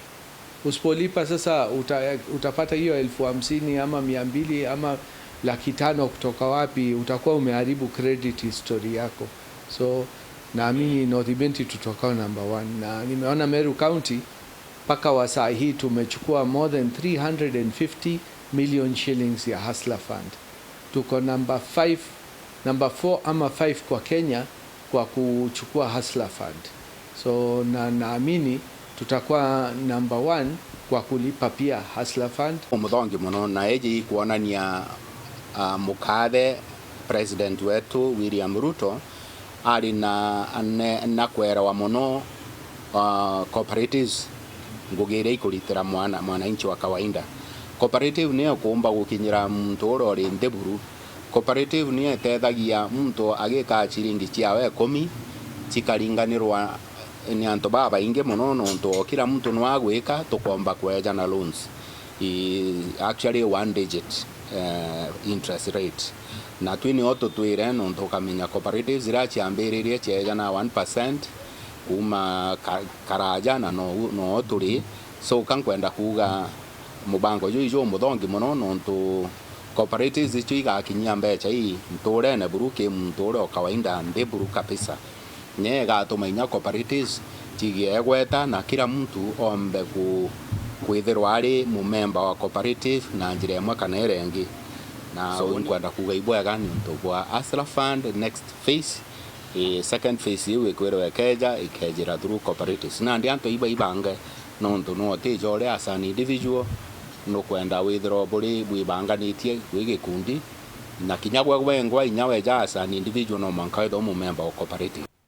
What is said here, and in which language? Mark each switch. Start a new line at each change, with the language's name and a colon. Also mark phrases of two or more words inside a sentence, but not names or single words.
Swahili: Usipolipa sasa utapata hiyo 50,000 ama 200 ama 500,000 kutoka wapi, utakuwa umeharibu credit history yako. So naamini North Imenti tutokao number 1, na nimeona Meru County paka wa saa hii tumechukua
English: more than 350 million shillings
Swahili: ya Hustler Fund. Tuko number 4 ama 5 kwa Kenya kwa kuchukua Hustler Fund. So naamini tutakuwa number 1 kwa kulipa pia Hustler Fund.
Meru: Umuthongi muno na eji kuonania mukathe president wetu William Ruto ari na kwera muno cooperatives ngugire ikuritira
Swahili: mwananchi wa kawaida.
Meru: Cooperative niyo kuomba gukinyira muntu urori ndeburu. Cooperative niyo etethagia muntu agika chiringi ciawe 10 cikaringanirwa ni antu baba inge muno nonto kila muntu no agwika tukomba kweja na loans
English: actually 1 digit interest rate.
Meru: Na twini oto twire nonto kamenya cooperatives irachiambiririe cheja na 1% kuma karaja na no turi. So kankwenda kuga mubango jo muthongi muno nonto cooperatives icho igakinyia mbecha hii ntore na buruke mtore kawaida ndeburu kabisa. Nyega tumenya cooperatives chigiegweta na kila mtu ombe kwithirwa ari mumemba wa cooperative na njira imwe kana irengi. Na kwenda kuga ibwega ni ntobwa Hustler Fund
English: next phase. Second phase
Meru: iwe kwirwe keja ikejira
English: through cooperatives.
Meru: Na ndi anto ibange nonto no tejore
English: as an individual
Meru: no kwenda withdraw buri bwibanganitie gwigikundi na kinyagwa gwengwa inyawe ja
English: as an individual
Meru: no mankaitho mumemba wa cooperative.